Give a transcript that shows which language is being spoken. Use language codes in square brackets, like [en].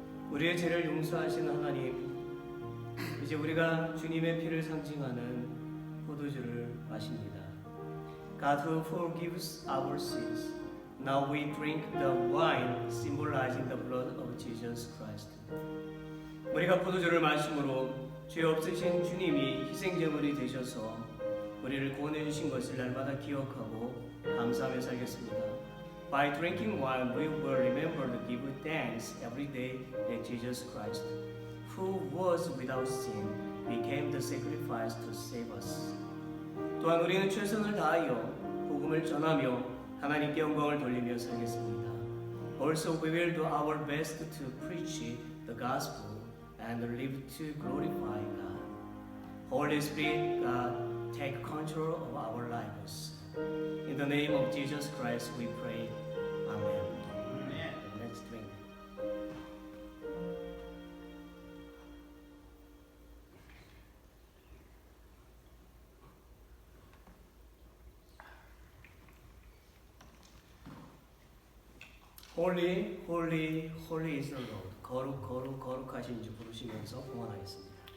[ko] 우리의 죄를 용서하신 하나님, 이제 우리가 주님의 피를 상징하는 포도주를 마십니다. [en] God who forgives our sins, now we drink the wine symbolizing the blood of Jesus Christ. [ko] 우리가 포도주를 마심으로 죄 없으신 주님이 희생제물이 되셔서 우리를 구원해 주신 것을 날마다 기억하고 감사하며 살겠습니다. [en] By drinking wine, we will remember to give thanks every day that Jesus Christ, who was without sin, became the sacrifice to save us. [ko] 또한 우리는 최선을 다하여 복음을 전하며 하나님께 영광을 돌리며 살겠습니다. [en] Also, we will do our best to preach the gospel and live to glorify God. Holy Spirit, God, take control of our lives. In the name of Jesus Christ, we pray. Amen. Amen. Let's drink. Holy, holy, holy is the Lord. [ko] 거룩, 거룩, 거룩하신 주 부르시면서 봉헌하겠습니다.